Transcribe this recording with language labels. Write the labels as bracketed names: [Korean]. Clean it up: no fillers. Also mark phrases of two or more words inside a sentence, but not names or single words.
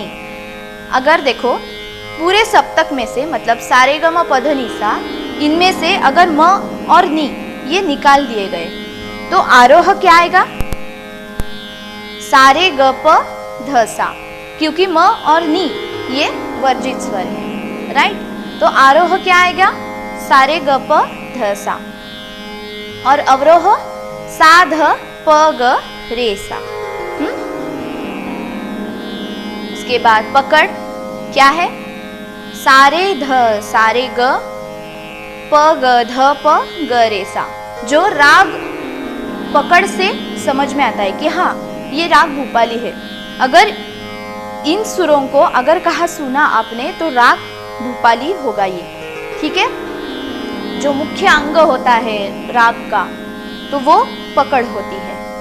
[Hindi] अगर देखो पूरे सप्तक में से, मतलब सारे ग म प ध नि सा, इनमें से अगर म और नी ये निकाल दिए गए तो आरोह क्या आएगा, सारे ग प ध सा, क्योंकि म और नी ये वर्जित स्वर है, राइट। तो आरोह क्या आएगा, सारे ग प ध सा, और अवरोह सा ध प ग रे सा। उसके बाद पकड़ क्या है, सारे ध सारे ग प ग ध प ग रे सा। जो राग पकड़ से समझ में आता है कि हाँ ये राग भूपाली है। अगर इन सुरों को अगर कहा सुना आपने तो राग भूपाली होगा ये, ठीक है। जो मुख्य अंग होता है राग का तो वो पकड़ होती है।